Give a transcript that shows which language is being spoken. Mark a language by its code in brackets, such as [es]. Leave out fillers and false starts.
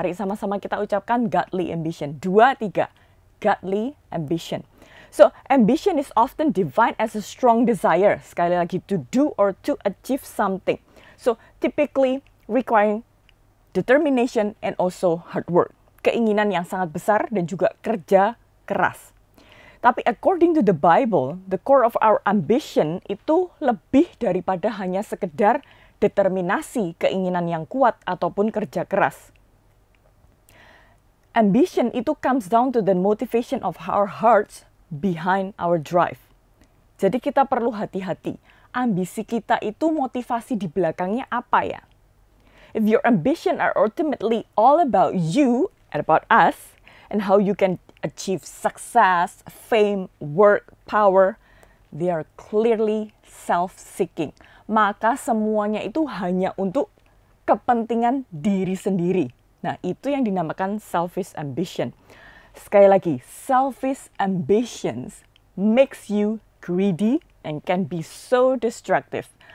[id] Mari sama-sama kita ucapkan godly ambition. 2, 3. Godly ambition. [en] So, ambition is often defined as a strong desire. [id] Sekali lagi, [en] to do or to achieve something. So, typically requiring determination and also hard work. [id] Keinginan yang sangat besar dan juga kerja keras. Tapi [en] according to the Bible, the core of our ambition [id] itu lebih daripada hanya sekedar determinasi, keinginan yang kuat, ataupun kerja keras. [en] Ambition [id] itu [en] comes down to the motivation of our hearts behind our drive. [id] Jadi kita perlu hati-hati. Ambisi kita itu motivasi di belakangnya apa ya? [en] If your ambition are ultimately all about you and about us, and how you can achieve success, fame, work, power, they are clearly self-seeking. [id] Maka semuanya itu hanya untuk kepentingan diri sendiri. Nah, itu yang dinamakan selfish ambition. Sekali lagi, [en] selfish ambitions makes you greedy and can be so destructive.